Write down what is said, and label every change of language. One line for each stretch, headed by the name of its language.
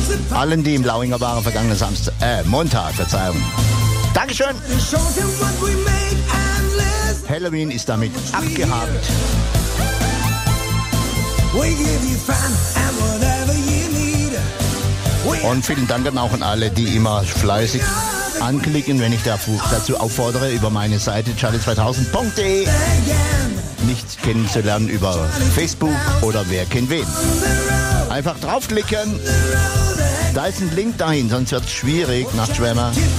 German: Allen, die im Lauinger waren, vergangenen Montag, Verzeihung. Dankeschön! Halloween ist damit abgehakt.
English: We give you fun and whatever you need. We
German: Und vielen Dank dann auch an alle, die immer fleißig anklicken, wenn ich dazu auffordere, über meine Seite charlie2000.de mich kennenzulernen über Facebook oder wer kennt wen. Einfach draufklicken. Da ist ein Link dahin, sonst wird es schwierig, Nachtschwärmer.